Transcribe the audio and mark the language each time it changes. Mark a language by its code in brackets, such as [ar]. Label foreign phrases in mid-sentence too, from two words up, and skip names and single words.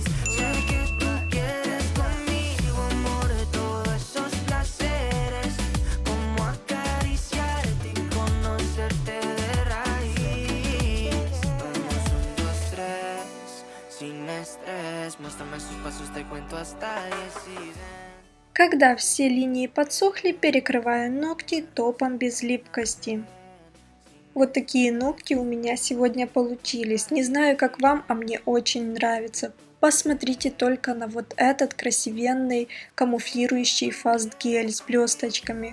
[es] Sé que tú quieres conmigo, amor, todos esos placeres, como acariciarte y conocerte de raíz. Vamos 1, 2, 3, sin estrés. Muéstrame sus pasos, te cuento hasta 10 y ven. [ru] Когда все линии подсохли, перекрываю ногти топом без липкости. Вот такие ногти у меня сегодня получились. Не знаю, как вам, а мне очень нравится. Посмотрите только на вот этот красивенный камуфлирующий фаст-гель с блесточками.